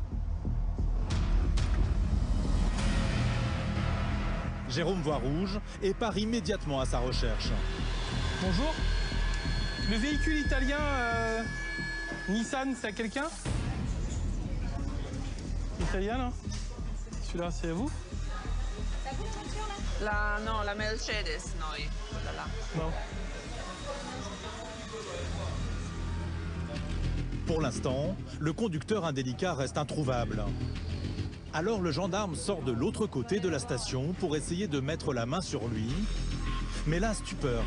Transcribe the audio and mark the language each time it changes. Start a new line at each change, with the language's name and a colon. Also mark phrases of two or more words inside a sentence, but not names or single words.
French: Jérôme voit rouge et part immédiatement à sa recherche. Bonjour. Le véhicule italien Nissan, c'est à quelqu'un? Italien, là? Celui-là, c'est à vous?
Italian: Non, la Mercedes, noi. Quella là.
French: Non. Pour l'instant, le conducteur indélicat reste introuvable. Alors le gendarme sort de l'autre côté de la station pour essayer de mettre la main sur lui. Mais là, stupeur.